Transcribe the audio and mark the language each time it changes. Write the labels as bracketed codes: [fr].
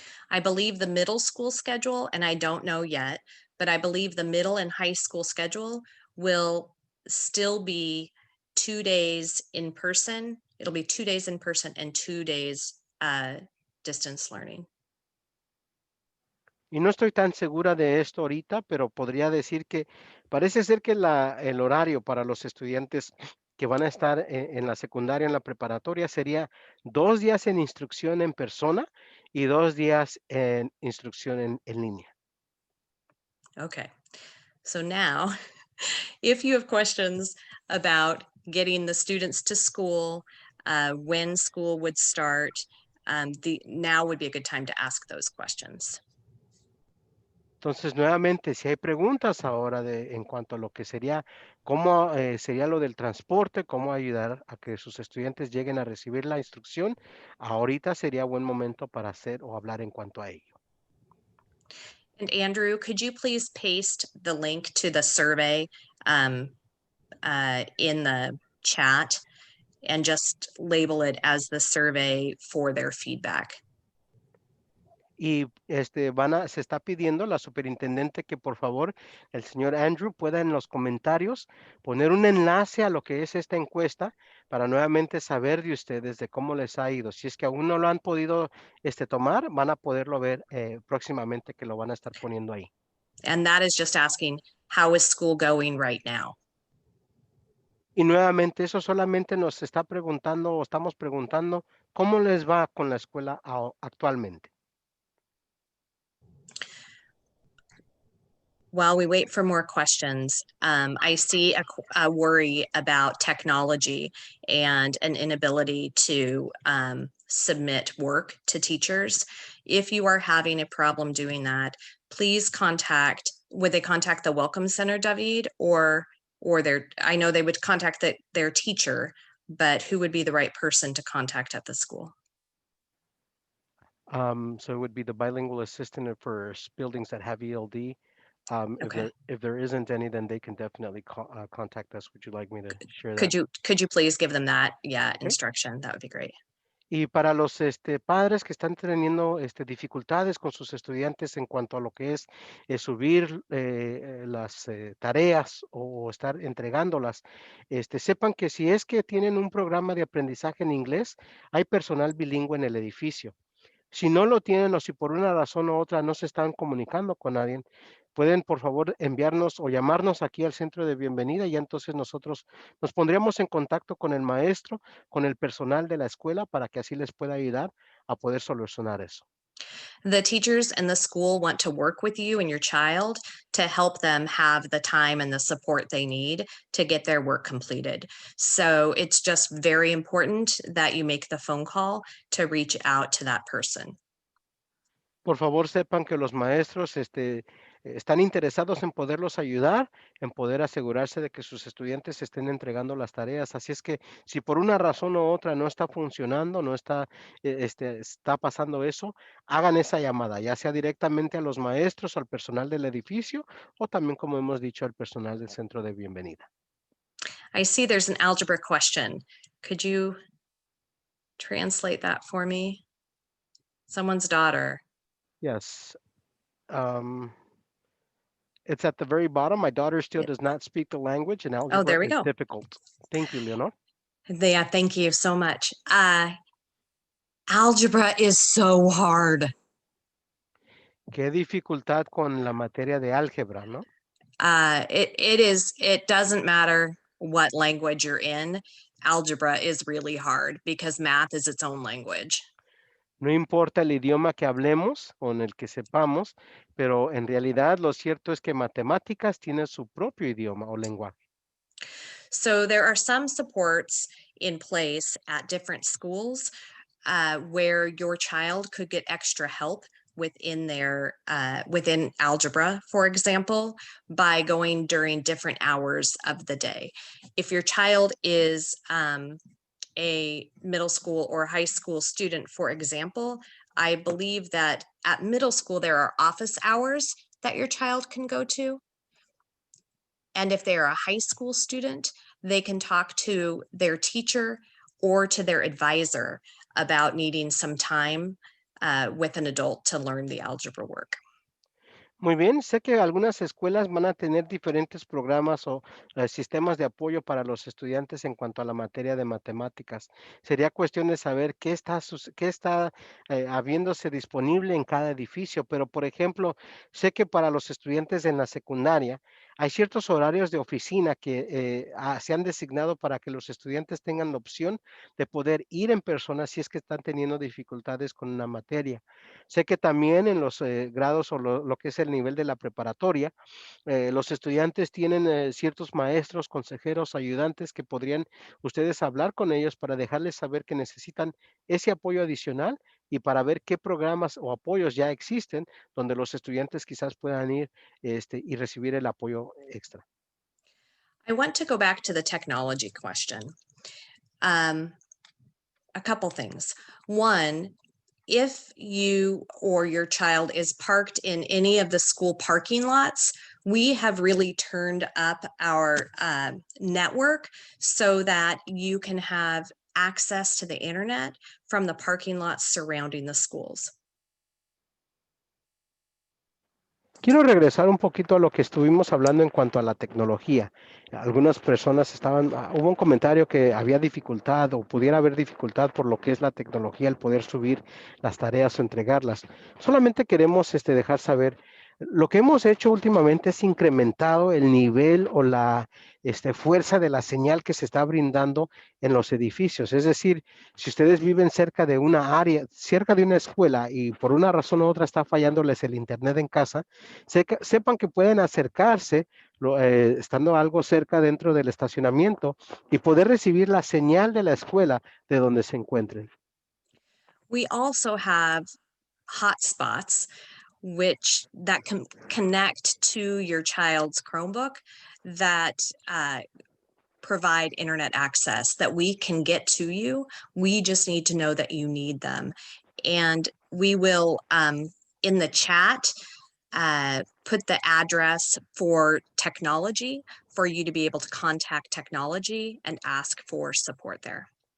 [en] I believe the middle school schedule, and I don't know yet, but I believe the middle and high school schedule will still be 2 days in person. It'll be 2 days in person and 2 days distance learning. [es] Y no estoy tan segura de esto ahorita, pero podría decir que parece ser que el horario para los estudiantes que van a estar en la secundaria, en la preparatoria, sería 2 días en instrucción en persona y 2 días en instrucción en línea. [en] Okay. So now, if you have questions about getting the students to school, when school would start, now would be a good time to ask those questions. [es] Entonces, nuevamente, si hay preguntas ahora en cuanto a lo que sería cómo sería lo del transporte, cómo ayudar a que sus estudiantes lleguen a recibir la instrucción. Ahorita sería buen momento para hacer o hablar en cuanto a ello. [en] And Andrew, could you please paste the link to the survey in the chat and just label it as the survey for their feedback? [es] Y se está pidiendo la superintendente que por favor el señor Andrew pueda en los comentarios poner un enlace a lo que es esta encuesta para nuevamente saber de ustedes de cómo les ha ido. Si es que aún no lo han podido tomar, van a poderlo ver próximamente que lo van a estar poniendo ahí. [en] And that is just asking, how is school going right now? [es] Y nuevamente eso solamente nos está preguntando o estamos preguntando cómo les va con la escuela actualmente. [en] While we wait for more questions, I see a worry about technology and an inability to submit work to teachers. If you are having a problem doing that, please would they contact the Welcome Center, David, or I know they would contact their teacher, but who would be the right person to contact at the school? So it would be the bilingual assistant for buildings that have ELD. Okay. If there isn't any, then they can definitely contact us. Would you like me to share that? Could you please give them that, Okay. instruction? That would be great. [es] Y para los padres que están teniendo dificultades con sus estudiantes en cuanto a lo que es subir las tareas o estar entregándolas, sepan que si es que tienen un programa de aprendizaje en inglés, hay personal bilingüe en el edificio. Si no lo tienen o si por una razón u otra no se están comunicando con nadie, pueden por favor enviarnos o llamarnos aquí al centro de bienvenida y entonces nosotros nos pondríamos en contacto con el maestro, con el personal de la escuela para que así les pueda ayudar a poder solucionar eso. [en] The teachers and the school want to work with you and your child to help them have the time and the support they need to get their work completed. So it's just very important that you make the phone call to reach out to that person. [es] Por favor, sepan que los maestros están interesados en poderlos ayudar, en poder asegurarse de que sus estudiantes estén entregando las tareas. Así es que si por una razón u otra no está funcionando, no está, está pasando eso, hagan esa llamada, ya sea directamente a los maestros, al personal del edificio o también, como hemos dicho, al personal del centro de bienvenida. [en] I see there's an algebra question. Could you translate that for me? Someone's daughter. Yes. It's at the very bottom. My daughter still Yeah. does not speak the language, and Oh, there algebra we is go. difficult. Thank you, Leonor. Yeah, thank you so much. Algebra is so hard. [es] Qué dificultad con la materia de álgebra, ¿no? [en] It doesn't matter what language you're in. Algebra is really hard because math is its own language. [es] No importa el idioma que hablemos o en el que sepamos, pero en realidad lo cierto es que matemáticas tiene su propio idioma o lenguaje. [en] So there are some supports in place at different schools where your child could get extra help within within algebra, for example, by going during different hours of the day. If your child is a middle school or high school student, for example, I believe that at middle school there are office hours that your child can go to. And if they're a high school student, they can talk to their teacher or to their advisor about needing some time with an adult to learn the algebra work. [es] Muy bien, sé que algunas escuelas van a tener diferentes programas o sistemas de apoyo para los estudiantes en cuanto a la materia de matemáticas. Sería cuestión de saber qué está habiéndose disponible en cada edificio, pero por ejemplo, sé que para los estudiantes en la secundaria hay ciertos horarios de oficina que se han designado para que los estudiantes tengan la opción de poder ir en persona si es que están teniendo dificultades con una materia. Sé que también en los grados o lo que es el nivel de la preparatoria, los estudiantes tienen ciertos maestros, consejeros, ayudantes que podrían ustedes hablar con ellos para dejarles saber que necesitan ese apoyo adicional y para ver qué programas o apoyos ya existen donde los estudiantes quizás puedan ir y recibir el apoyo extra. [en] I want to go back to the technology question. A couple things. One, if you or your child is parked in any of the school parking lots, we have really turned up our network so that you can have access to the internet from the parking lots surrounding the schools. [es] Quiero regresar un poquito a lo que estuvimos hablando en cuanto a la tecnología. Algunas personas hubo un comentario que había dificultad o pudiera haber dificultad por lo que es la tecnología, el poder subir las tareas o entregarlas. Solamente queremos dejar saber, lo que hemos hecho últimamente es incrementado el nivel o la fuerza de la señal que se está brindando en los edificios. Es decir, si ustedes viven cerca de una área, cerca de una escuela y por una razón u otra está fallándoles el internet en casa, sepan que pueden acercarse, estando algo cerca dentro del estacionamiento y poder recibir la señal de la escuela de donde se encuentren. [en] We also have hotspots that can connect to your child's Chromebook that provide internet access that we can get to you. We just need to know that you need them. And we will, in the chat, put the address for technology for you to be able to contact technology and ask for support there.